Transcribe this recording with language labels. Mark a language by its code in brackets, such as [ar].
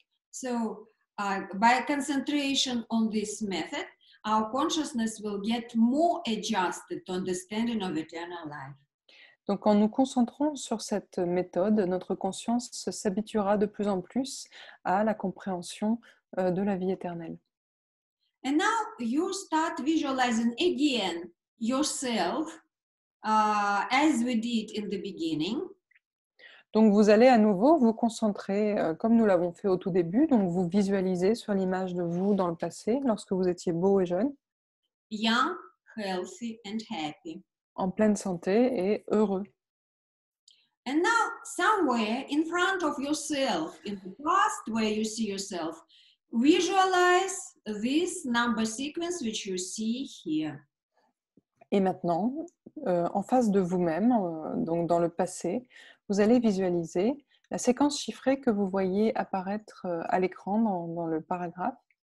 [en] So by concentration on this method, our consciousness will get more adjusted to understanding of eternal life. [fr] Donc en nous concentrant sur cette méthode, notre conscience s'habituera de plus en plus à la compréhension de la vie éternelle. [en] And now you start visualizing again yourself as we did in the beginning. [fr] Donc vous allez à nouveau vous concentrer comme nous l'avons fait au tout début, donc vous visualisez sur l'image de vous dans le passé lorsque vous étiez beau et jeune, [en] Young, healthy, and happy. [fr] en pleine santé et heureux. [en] And now, somewhere in front of yourself, in the past where you see yourself, visualize this number sequence which you see here. [fr] Et maintenant, en face de vous-même, donc dans le passé, vous allez visualiser la séquence chiffrée que vous voyez apparaître à l'écran dans le paragraphe.